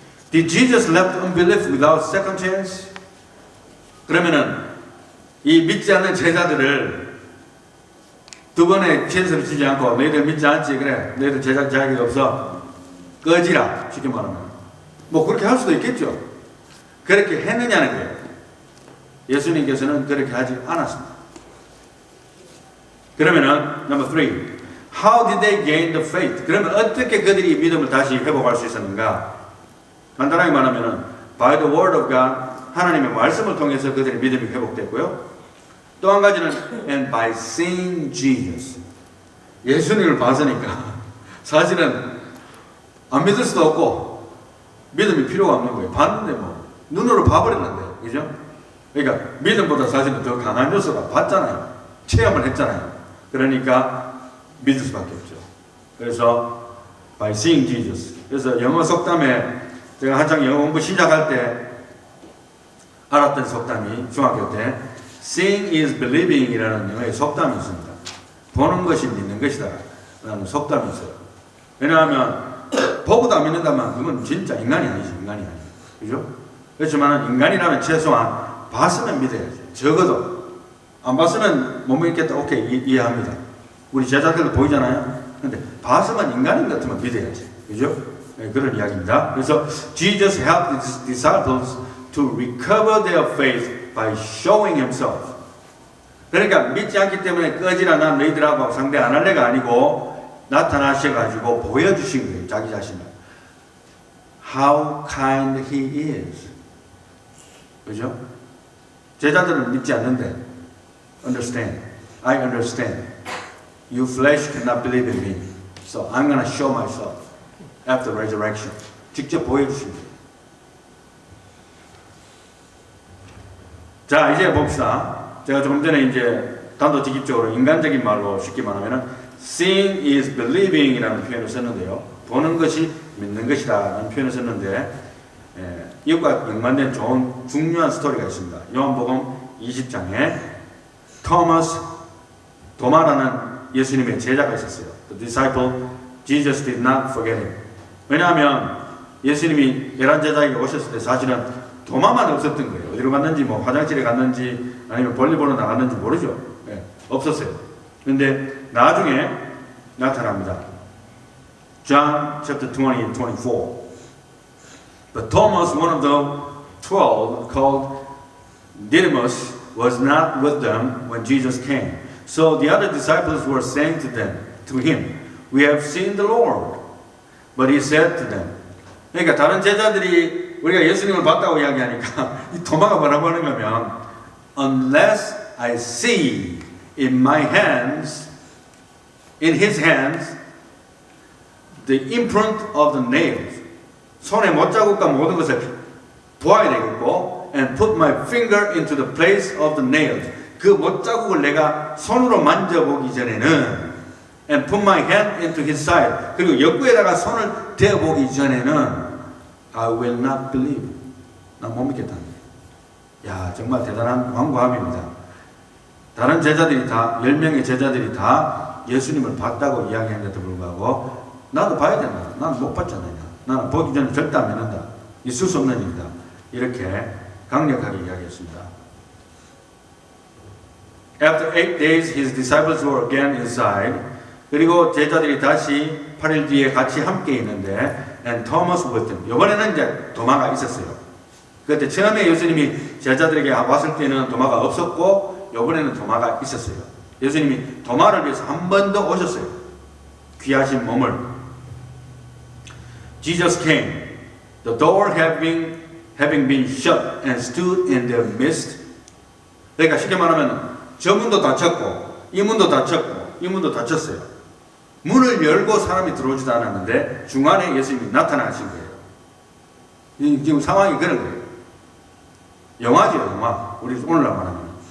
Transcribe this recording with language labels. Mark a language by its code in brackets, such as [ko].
[en] Did Jesus left unbelief without second chance? [ko] 그러면은 이 믿지 않는 제자들을 두 번의 찬스를 주지 않고 너희들 믿지 않지? 그래. 너희들 제작 자격이 없어. 꺼지라. 쉽게 말하면. 뭐 그렇게 할 수도 있겠죠. 그렇게 했느냐는 거예요. 예수님께서는 그렇게 하지 않았습니다. 그러면은 [en] number 3. How did they gain the faith? [ko] 그러면 어떻게 그들이 믿음을 다시 회복할 수 있었는가? 간단하게 말하면은 [en] by the word of God, [ko] 하나님의 말씀을 통해서 그들의 믿음이 회복됐고요. 또 한 가지는 [en] and by seeing Jesus. [ko] 예수님을 봤으니까 사실은 안 믿을 수도 없고 믿음이 필요가 없는 거예요. 봤는데 뭐 눈으로 봐버렸는데, 그죠? 그러니까 믿음보다 사실은 더 강한 요소가 봤잖아요. 체험을 했잖아요. 그러니까 믿을 수밖에 없죠. 그래서 [en] by seeing Jesus. [ko] 그래서 영어 속담에 제가 한창 영어 공부 시작할 때 알았던 속담이 중학교 때 [en] Seeing is believing [ko] 이라는 영어의 속담이 있습니다. 보는 것이 믿는 것이다 라는 속담이 있어요. 왜냐하면 보고도 안 믿는다면 그건 진짜 인간이 아니죠. 인간이 아니죠. 그죠? 그렇지만 인간이라면 최소한 봤으면 믿어야죠. 적어도 안 봤으면 못 믿겠다. 오케이, 이해합니다. 우리 제자들도 보이잖아요. 근데 봤으면 인간인 것 같으면 믿어야지. 그죠? 네, 그런 이야기입니다. [en] 그래서 Jesus helped his disciples to recover their faith by showing himself. [ko] 그러니까 믿지 않기 때문에 꺼지라 난 너희들하고 상대 안 할래가 아니고 나타나셔가지고 보여주신 거예요. 자기 자신을. [en] How kind he is. [ko] 그죠? 제자들은 믿지 않는데 understand. [en] I understand. You flesh cannot believe in me. So I'm going to show myself after resurrection. [ko] 직접 보여주신 거예요. 자, 이제 봅시다. 제가 조금 전에 이제 단도직입적으로 인간적인 말로 쉽게 말하면은 [en] seeing is believing [ko] 이라는 표현을 썼는데요. 보는 것이 믿는 것이다 라는 표현을 썼는데 이것과 연관된 좋은 중요한 스토리가 있습니다. 요한복음 20장에 도마라는 예수님의 제자가 있었어요. [en] The disciple, Jesus did not forget him. [ko] 왜냐하면 예수님이 11제자에게 오셨을 때 사실은 도마만 없었던 거예요. 어디로 갔는지, 뭐 화장실에 갔는지, 아니면 볼일 보러 나갔는지 모르죠. 네, 없었어요. 근데 나중에 나타납니다. [en] John chapter 20, 24. But Thomas, one of the 12, called Didymus, was not with them when Jesus came. So the other disciples were saying to him, We have seen the Lord. But he said to them. [ko] 그러니까 다른 제자들이 우리가 예수님을 봤다고 이야기하니까 이 도마가 뭐라고 하는가면 [en] Unless I see in my hands, in his hands, the imprint of the nails. [ko] 손에 못자국과 모든 것을 보아야 되겠고 [en] and put my finger into the place of the nails. [ko] 그 못자국을 내가 손으로 만져보기 전에는 [en] and put my hand into his side. [ko] 그리고 옆구에다가 손을 대보기 전에는 [en] I will not believe. [ko] 난 못 믿겠다. 야, 정말 대단한 완고함입니다. 다른 제자들이 다 10명의 제자들이 다 예수님을 봤다고 이야기한 것도 불구하고 나도 봐야 된다. 나는 못 봤잖아요. 나는 보기 전에 절대 안 믿는다. 있을 수 없는 일이다. 이렇게 강력하게 이야기했습니다. [en] After 8 days, his disciples were again inside. [ko] 그리고 제자들이 다시 8일 뒤에 같이 함께 있는데 [en] and Thomas with them. [ko] 이번에는 이제 도마가 있었어요. 그때 처음에 예수님이 제자들에게 왔을 때는 도마가 없었고 이번에는 도마가 있었어요. 예수님이 도마를 위해서 한 번 더 오셨어요. 귀하신 몸을. [en] Jesus came. The door having been shut and stood in their midst. [ko] 그러니까 쉽게 말하면 저 문도 닫혔고 이 문도 닫혔고 이 문도 닫혔어요. 문을 열고 사람이 들어오지도 않았는데 중간에 예수님이 나타나신 거예요. 지금 상황이 그런 거예요. 영화죠, 영화. 우리 오늘날 말하면.